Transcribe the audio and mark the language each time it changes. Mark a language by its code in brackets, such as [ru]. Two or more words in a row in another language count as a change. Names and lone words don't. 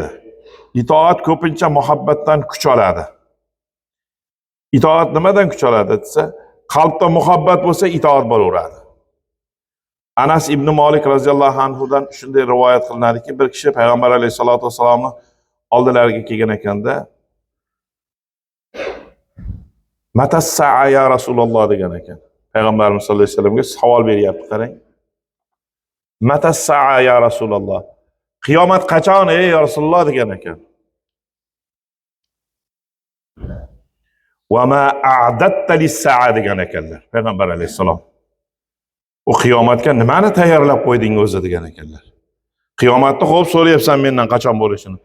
[uz] Itoat ko'pincha muhabbatdan kuch oladi. Itoat nimadan kuch oladi desa, qalbda muhabbat bo'lsa itoat bo'laveradi. Anas ibn Malik roziyallohu anhudan shunday rivoyat qilinadiki, bir kishi payg'ambar alayhisolatu vasallamni oldilariga kelgan ekanda, [ar] "متى الساعة يا رسول الله" degan ekan. [uz] Payg'ambarimiz sollallohu alayhi vasallamga savol beryapti, qarang. [ar] "متى الساعة يا رسول الله" [uz] Qiyomat qachon ey Rasululloh degan ekan. [ar] "وما أعددت للساعة" [uz] degan ekanlar payg'ambar alayhisalom. U qiyomatga nimani tayyorlab qo'yding o'zi degan ekanlar. Qiyomatni xo'p so'rayapsan mendan qachon bo'lishini.